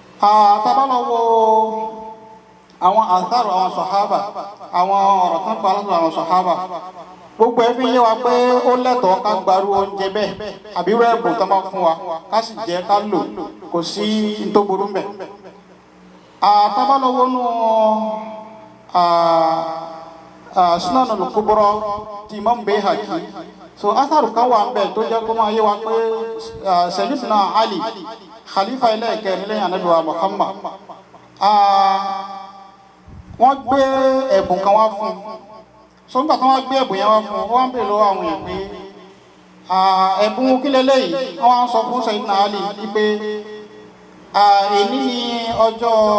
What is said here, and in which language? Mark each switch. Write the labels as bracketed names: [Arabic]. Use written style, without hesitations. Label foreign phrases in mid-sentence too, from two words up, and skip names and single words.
[Yoruba] Tá bá lọ wo àwọn àtàrò àwọn sọ̀hábà àwọn ọ̀rọ̀ tán pa látọ̀ àwọn sọ̀hábà gbogbo ẹ fi yé wa pé ó lẹ́tọ̀ọ́ ká gbarú oúnjẹ bẹ́ẹ̀ àbí rẹ́ẹ̀bù tó máa fún wa ká sì jẹ́ ká lò kò sí tó burú mbẹ̀. àtàbálọ́wọ́ nù Sunan al-Kubra ti Imam Bayhaqi so atharu kan wà ńbẹ̀ tó jẹ́ kó máa yé wa pé Sayyidina Ali khalifa ẹlẹ́ẹ̀kẹrin lẹ́yìn Ànábì wa Muhammad wọ́n gbé ẹ̀bùn kan wá fún so nígbà tí wọ́n gbé ẹ̀bùn yẹn wá fún wọ́n bèèrè lọ́wọ́ àwọn èèyàn pé ẹ̀bùn kí leléyìí wọ́n wá ń sọ fún Sayyidina Ali wípé èní ni ọjọ́